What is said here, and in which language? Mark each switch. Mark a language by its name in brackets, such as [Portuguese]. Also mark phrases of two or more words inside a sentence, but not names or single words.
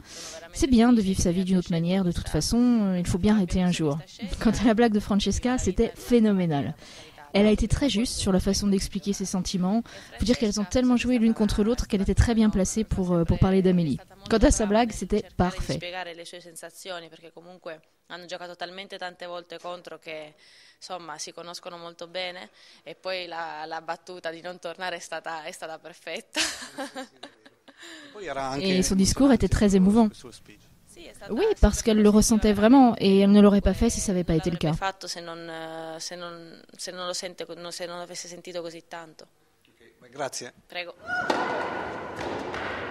[French] C'est bien de vivre sa vie d'une autre manière, de toute façon, il faut bien arrêter un jour. Quant à la blague de Francesca, c'était phénoménal. Elle a été très juste sur la façon d'expliquer ses sentiments. Il faut dire qu'elles ont tellement joué l'une contre l'autre qu'elle était très bien placée pour parler d'Amélie. Quant à sa blague, c'était parfait. [Italian] Hanno giocato talmente tante volte contro che insomma si conoscono molto bene e poi la battuta di non tornare è stata perfetta. [French] Et son discours était très émouvant. Oui, parce qu'elle le ressentait vraiment et elle ne l'aurait pas fait si ça n'avait pas été le cas. [Italian] Se non l'avesse sentito così tanto. Grazie. Prego.